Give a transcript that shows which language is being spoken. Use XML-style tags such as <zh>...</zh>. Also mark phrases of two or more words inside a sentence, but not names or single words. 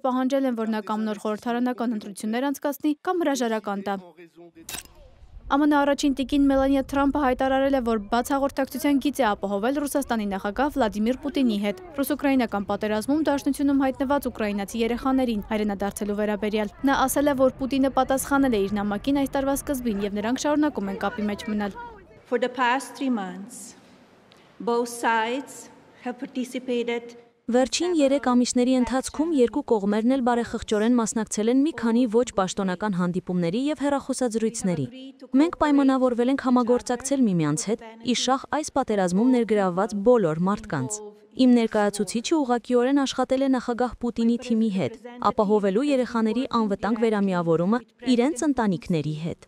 <hy>պահանջել են, որ նա կամ նոր խորհրդարանական ընտրություններ անցկացնի, կամ հրաժարական տա։ ԱՄՆ առաջին տիկին Մելանիա Թրամփը հայտարարել է, որ բաց հաղորդակցության գիծ է ապահովել Ռուսաստանի նախագահ Վլադիմիր Պուտինի հետ։ Ռուս-ուկրաինական պատերազմում դաշնությունում հայտնված ուկրաինացի երեխաներին հայրենադարձելու վերաբերյալ։ Նա ասել է, որ Պուտինը պատասխանել է իր նամակին այս տարվա սկզբին եւ նրանք շարունակում են կապի մեջ մնալ։</hy> <en>For the past 3 months, both sides have participated.</en> <hy>Վերջին 3 ամիսների ընթացքում երկու կողմերն էլ բարեխղճորեն մասնակցել են մի քանի ոչ պաշտոնական հանդիպումների եւ հեռախոսազրույցների։ Մենք պայմանավորվել ենք համագործակցել միմյանց հետ, իշախ այս պատերազմում ներգրավված բոլոր մարդկանց։ Իմ ներկայացուցիչը ուղղակիորեն աշխատել է նախագահ Պուտինի թիմի հետ, ապահովելու երեխաների անվտանգ վերամիավորումը իրենց ընտանիքների հետ։</hy>